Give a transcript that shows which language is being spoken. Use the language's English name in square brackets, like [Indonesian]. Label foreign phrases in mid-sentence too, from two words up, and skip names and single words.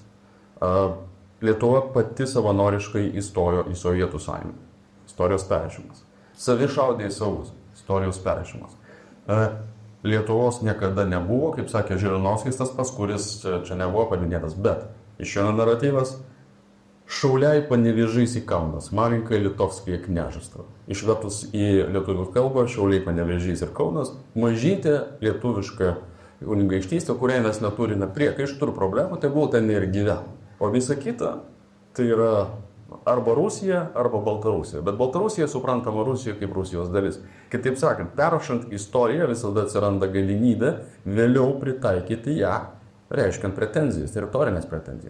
[Lithuanian] Lietuva pati savanoriškai įstojo į Sovietų sąjungą. Istorijos perrašymas. Savi šaudė į savus. Istorijos perrašymas. Lietuvos niekada nebuvo, kaip sakė Žirinovskis, tas pas, kuris čia nebuvo paminėtas, bet еще naratyvas Šauliai Panevėžys į Kaunas, [Russian] маленькое Литовское княжество. [Lithuanian] Išvertus į lietuvių kalbą, Šauliai Panevėžys ir Kaunas, mažytė lietuviška kunigaikštystė, kuriai mes neturime priekaištų ir problemų, tai buvo ten ir gyveno. O visa kita, tai yra arba Rusija, arba Baltarusija. Bet Baltarusija suprantama Rusija kaip Rusijos dalis. Kitaip sakant, perrašant istoriją visada atsiranda galimybė vėliau pritaikyti ją, reiškiant pretenzijas, teritorinės pretenzijas.